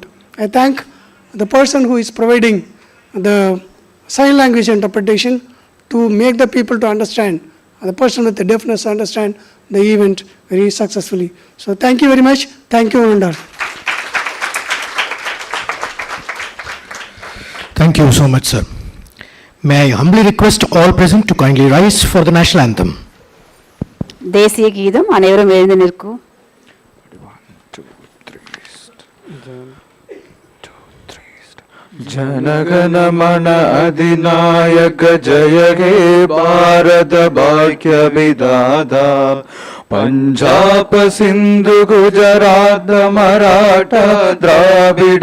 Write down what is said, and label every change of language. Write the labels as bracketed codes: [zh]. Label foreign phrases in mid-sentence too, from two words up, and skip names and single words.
[en] I thank the person who is providing the sign language interpretation to make the people to understand, the person with the deafness understand the event very successfully. So thank you very much. Thank you one and all. Thank you so much, sir. May I humbly request all present to kindly rise for the national anthem. [ta] தேசிய கீதம் அனைவரும் எழுந்து நிற்கும். [bn] জনগণ মন অধিনায়ক জয় হে ভারত ভাগ্য বিধাতা পঞ্জাব সিন্ধু গুজরাট মরাঠা দ্রাবিড়